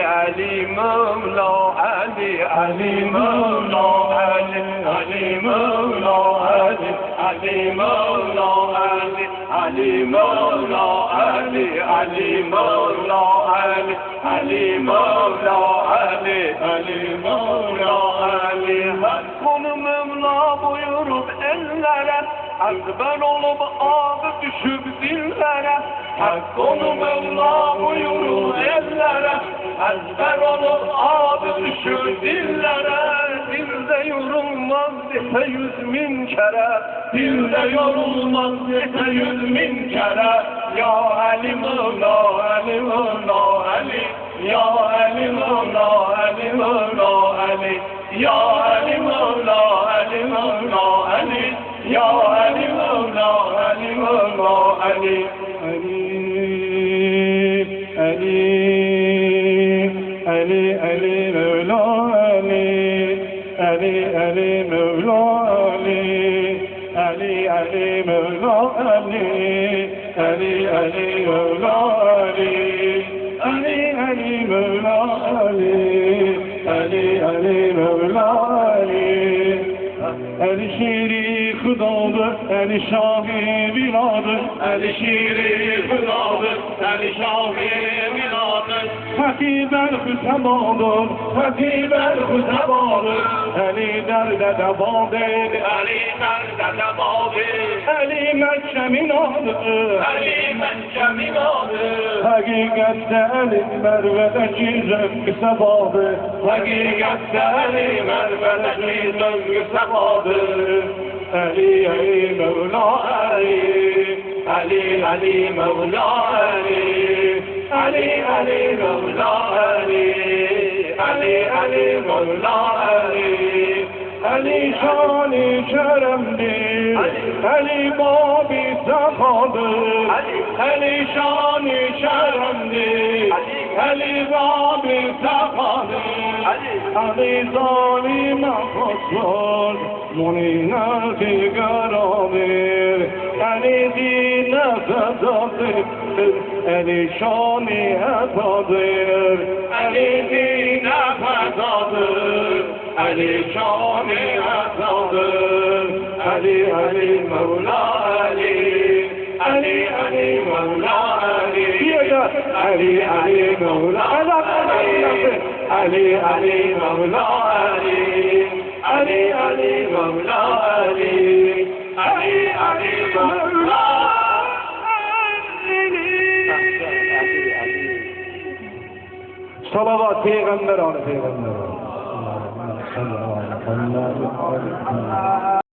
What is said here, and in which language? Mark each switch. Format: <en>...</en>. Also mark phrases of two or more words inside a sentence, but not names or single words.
<tr>Ali Mevla, Ali. Ali Mevla, Ali. Ali Mevla, Ali. Ali Mevla, Ali. Ali Mevla, Ali. Ali Mevla, Ali. Ali Mevla, Ali. Ali Mevla, Ali. Hakkını Mevla buyurup ellere, ezber olup adı düşüp dillere. Hakkını Mevla buyurup ellere, ezber olup adı düşüp dillere. Dilde yorulmaz dese 100.000 kere, dilde yorulmaz dese 100.000 kere. Ya Ali Mevla, Ali Mevla, Ali. Ya Ali Mevla, Ali Mevla, Ali. Ya Ali Mevla, Ali Mevla, Ali. Ya Ali Mevla, Ali Mevla, Ali. Ali, Ali, Ali, Ali Mevla, Ali. Ali, Ali Mevla, Ali. Ali, Ali Mevla, Ali. Ali, Ali Mevla, Ali. Ali, Ali Mevla, Ali. Ali, Ali Mevla, Ali. Ali şiiri Hudadır, Ali Şah-ı Biladır. Ali şiiri Hudadır, Ali Şah-ı Biladır. Hatibel Hüsebadır, Hatibel Hüsebadır. Ali derde devadır, Ali derde devadır. Ali Mekkemin adıdır, Ali Mekkemin adıdır. Hakikatte Ali Merve'deki zevk sebadır. Hakikatte Ali Merve'deki zevk sebadır. Ali, Ali Mevla, Ali. Ali, Ali Mevla, Ali. Ali, Ali Mevla, Ali. Ali, Ali Mevla, Ali. Ali şan-ı keremdir, Ali bab-ı sefadır. Ali şan-ı keremdir, Ali bab-ı sefadır. Ali zalime faslar, muninat-ı garadır. Ali dine fedadır, Ali şan-ı hetadır. Ali dine fedadır,</tr> <fa>علی شام اسرار علی علی مولا علی علی علی مولا علی علی علی مولا علی علی مولا علی علی علی مولا علی علی علی مولا</fa> <tr>Salavat peygamber anı peygamber.</tr> <ar>صلى الله عليه وسلم.</ar>